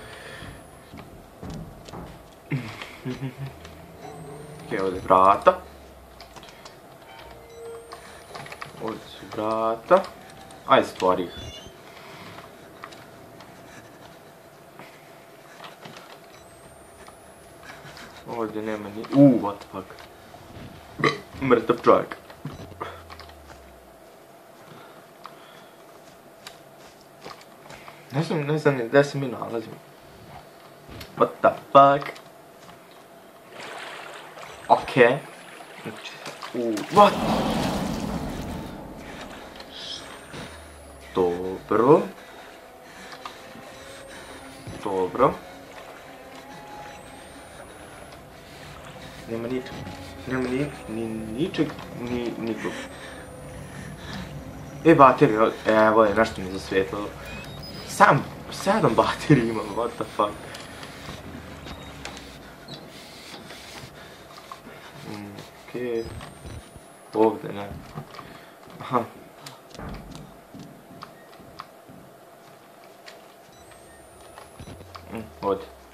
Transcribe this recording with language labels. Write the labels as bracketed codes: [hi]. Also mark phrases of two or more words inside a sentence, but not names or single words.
[hr] Okej, ovdje je vrata. Ovdje su vrata. Ajde, stvori ih. Ovdje nema ni... [en] what the fuck. [hr] Mrtav čovjek. Ne znam gdje se mi nalazimo. [en] What the fuck? Okej. [hr] What? Dobro. Dobro. Nema ničeg. Nema ni ničeg, ni nikog. Baterija, evo je, nešto mi zasvijetlilo. 7 baterija imam, [en] what the fuck. [hr] Okej. Ovdje, ne. Aha. Ovdje.